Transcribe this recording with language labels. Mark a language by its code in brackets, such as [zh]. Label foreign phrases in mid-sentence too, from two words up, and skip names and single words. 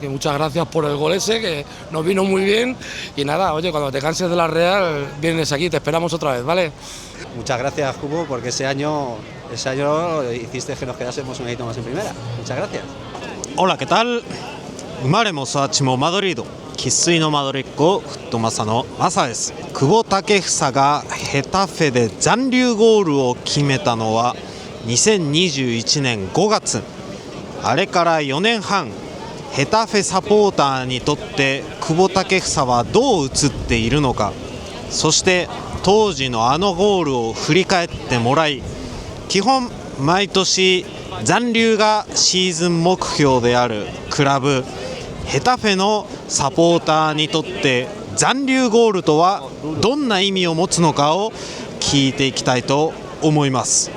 [es] Que muchas gracias por el gol ese, que nos vino muy bien. Y nada, oye, cuando te canses de la Real, vienes aquí, te esperamos otra vez, ¿vale? Muchas gracias, Cubo, porque ese año hiciste que nos quedásemos un añito más en primera. Muchas gracias. Hola, ¿qué tal? [ja] 生まれも育ちもマドリード生粋のマドリッコフットマサのマサです。久保建英がヘタフェで残留ゴールを決めたのは2021年5月。あれから4年半、ヘタフェサポーターにとって久保建英はどう映っているのか、そして当時のあのゴールを振り返ってもらい、基本毎年残留がシーズン目標であるクラブヘタフェのサポーターにとって残留ゴールとはどんな意味を持つのかを聞いていきたいと思います。